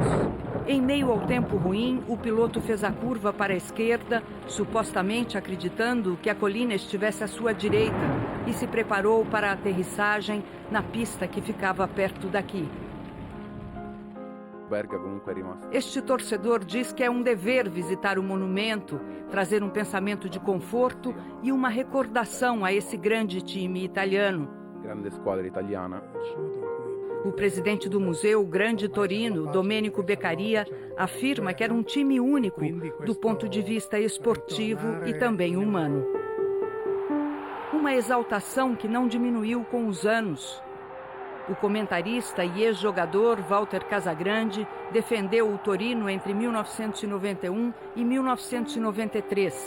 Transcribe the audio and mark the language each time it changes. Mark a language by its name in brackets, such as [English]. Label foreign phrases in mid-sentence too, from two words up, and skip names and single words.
[Portuguese] Em meio ao tempo ruim, o piloto fez a curva para a esquerda, supostamente acreditando que a colina estivesse à sua direita, e se preparou para a aterrissagem na pista que ficava perto daqui. Este torcedor diz que é um dever visitar o monumento, trazer um pensamento de conforto e uma recordação a esse grande time italiano. [Italian] Grande squadra italiana. [Portuguese] O presidente do museu, Grande Torino, Domenico Beccaria, afirma que era um time único do ponto de vista esportivo e também humano. Uma exaltação que não diminuiu com os anos. O comentarista e ex-jogador Walter Casagrande defendeu o Torino entre 1991 e 1993.